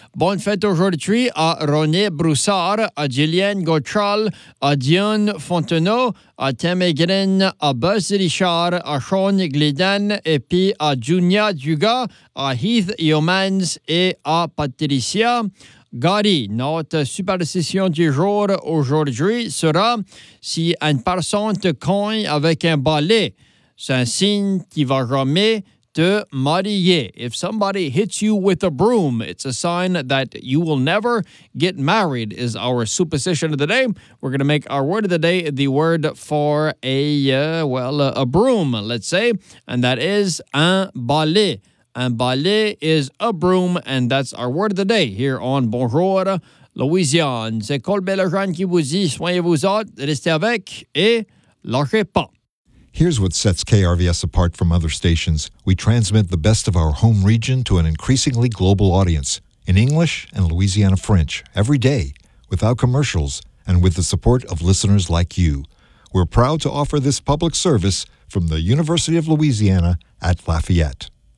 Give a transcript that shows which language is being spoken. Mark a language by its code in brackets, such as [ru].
[fr] Bonne fête aujourd'hui à René Broussard, à Julien Gauchal, à Dionne Fontenot, à Tim Aigrin, à Buzz Richard, à Sean Glidden, et puis à Junia Duga, à Heath Yeomans et à Patricia. Gary, notre superstition du jour aujourd'hui sera si une personne te cogne avec un balai, c'est un signe qui va jamais te marier. [en] If somebody hits you with a broom, it's a sign that you will never get married, is our superstition of the day. We're going to make our word of the day the word for a broom, let's say, and that is un balai. And balai is a broom, and that's our word of the day here on Bonjour Louisiane. [fr] C'est Cole Bellerin qui vous dit, soignez-vous autres, restez avec et lâchez pas. [en] Here's what sets KRVS apart from other stations. We transmit the best of our home region to an increasingly global audience in English and Louisiana French every day without commercials and with the support of listeners like you. We're proud to offer this public service from the University of Louisiana at Lafayette.